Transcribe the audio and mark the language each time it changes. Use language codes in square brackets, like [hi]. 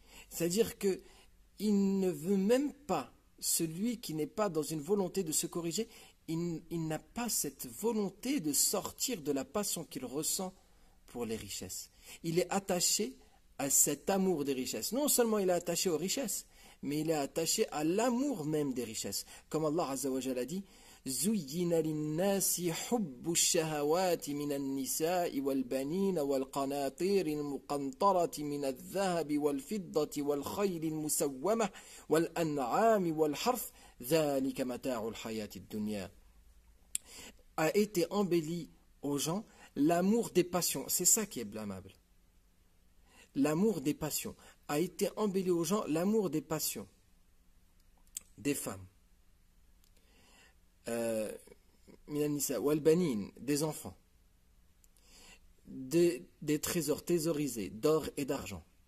[fr] C'est-à-dire que il ne veut même pas, celui qui n'est pas dans une volonté de se corriger, il n'a pas cette volonté de sortir de la passion qu'il ressent pour les richesses. Il est attaché à cet amour des richesses. Non seulement il est attaché aux richesses, mais il est attaché à l'amour même des richesses. Comme Allah Azza wa Jalla a dit, [ar] زين للناس حب الشهوات من النساء والبنين والقناطير المقنطرة من الذهب والفضة والخيل المسومة والأنعام والحرث ذلك متاع الحياة الدنيا. [fr] A été embelli aux gens l'amour des passions. C'est ça qui est blâmable. L'amour des passions. A été embelli aux gens l'amour des passions. Des femmes. [ar] Minanisa, walbanin, [fr] des enfants. Des trésors thésaurisés d'or et d'argent.